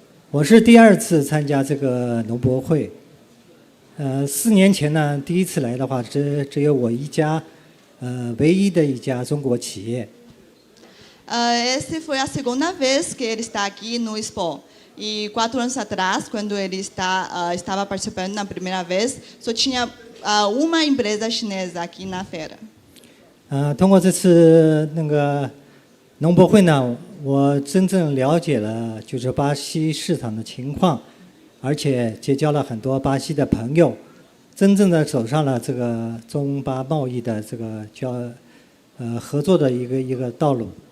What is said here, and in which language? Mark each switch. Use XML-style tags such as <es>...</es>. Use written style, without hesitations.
<zh>我是第二次参加这个农博会。4年前呢，第一次来的话，只有我一家，唯一的一家中国企业。</zh> <pt>Essa foi a segunda vez que ele está aqui no Expo. E 4 anos atrás, quando ele estava participando na primeira vez, só tinha uma empresa chinesa aqui na feira.</pt> <zh>通过这次那个农博会呢，我真正了解了就是巴西市场的情况，而且结交了很多巴西的朋友，真正的走上了这个中巴贸易的这个合作的一个道路。</zh>